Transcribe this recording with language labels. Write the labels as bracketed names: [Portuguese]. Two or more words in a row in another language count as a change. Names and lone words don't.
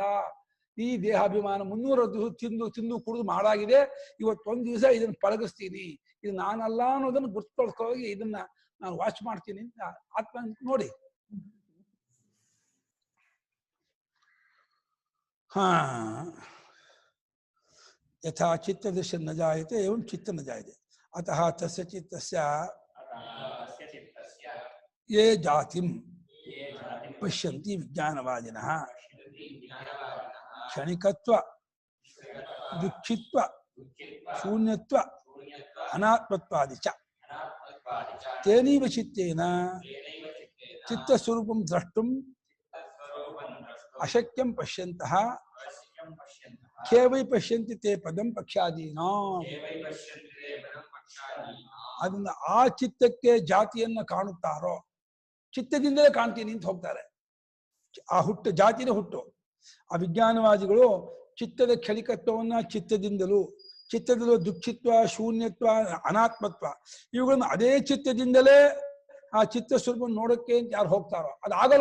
[Kannada] ಈ ದೇಹಾಭಿಮಾನ 300 ದಿವಸ ತಿಂದು ಕುಡಿದು ಮಾಡಾಗಿದೆ. ಇವತ್ತೊಂದು ದಿವಸ ಇದನ್ನ ಪಳಗಿಸ್ತೀನಿ, ಇದು ನಾನಲ್ಲ ಅನ್ನೋದನ್ನು ಗುರ್ತ್ಕೊಳ್ಕೋಗಿ ಇದನ್ನ ನಾನು ವಾಚ್ ಮಾಡ್ತೀನಿ ಅಂತ ಆತ್ಮ ನೋಡಿ. [Sanskrit] ಹಾ ಯಥಾ ಚಿತ್ತದೃಶ್ಯ ನ ಜಾಯತೆ ಏವಂ ಚಿತ್ತ ನ ಜಾಯತೆ ಅತಃ ತಸ್ಯ ಚಿತ್ತಸ್ಯ ಯೇ ಜಾತಿಂ ಪಶ್ಯಂತಿ ವಿಜ್ಞಾನವಾದಿನಃ ಕ್ಷಣಿಕತ್ವ ದುಃಖಿತ್ವ ಶೂನ್ಯತ್ವ ಅನಾತ್ಮತ್ವಾದಿ ಚ ತೇನೈವ ಚಿತ್ತೇನ ಚಿತ್ತಸ್ವರೂಪಂ ದ್ರಷ್ಟುಂ ಅಶಕ್ಯಂ ಪಶ್ಯಂತಃ ಕೇವೈ ಪಶ್ಯಂತಿ ತೇ ಪದಂ ಪಕ್ಷಾದೀನಾ. [Kannada] ಅದನ್ನ ಆ ಚಿತ್ತಕ್ಕೆ ಜಾತಿಯನ್ನ ಕಾಣುತ್ತಾರೋ, ಚಿತ್ತದಿಂದಲೇ ಕಾಣ್ತೀನಿ ಅಂತ ಹೋಗ್ತಾರೆ. ಆ ಹುಟ್ಟು ಜಾತಿನೇ ಹುಟ್ಟು. ಆ ವಿಜ್ಞಾನವಾದಿಗಳು ಚಿತ್ತದ ಕ್ಷಣಿಕತ್ವವನ್ನ ಚಿತ್ತದಲ್ಲೂ ದುಃಖಿತ್ವ, ಶೂನ್ಯತ್ವ, ಅನಾತ್ಮತ್ವ ಇವುಗಳನ್ನು ಅದೇ ಚಿತ್ತದಿಂದಲೇ ಆ ಚಿತ್ತ ಸ್ವರೂಪ ನೋಡಕ್ಕೆ ಅಂತ ಯಾರು ಹೋಗ್ತಾರೋ ಅದು ಆಗಲ್ಲ.